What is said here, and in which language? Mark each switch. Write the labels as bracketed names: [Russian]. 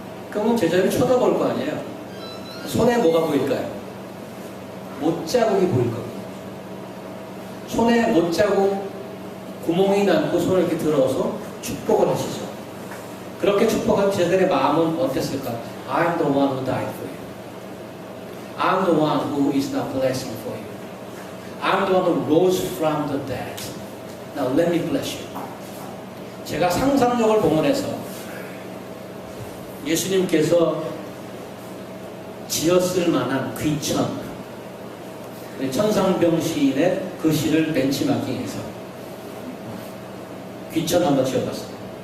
[Korean] 그러면 제자들이 쳐다볼 거 아니에요. 손에 뭐가 보일까요? 못자국이 보일 겁니다. 손에 못자국 구멍이 남고 손을 이렇게 들어서 축복을 하시죠. 그렇게 축복한 제자들의 마음은 어땠을까? [English] I'm the one who died for you. I'm the one who is now blessing for you. I'm the one who rose from the dead. Now let me bless you. [Korean] 제가 상상력을 동원해서 예수님께서 지었을 만한 귀천, 천상병 시인의 그 시를 벤치마킹해서 귀천 한번 지어봤습니다.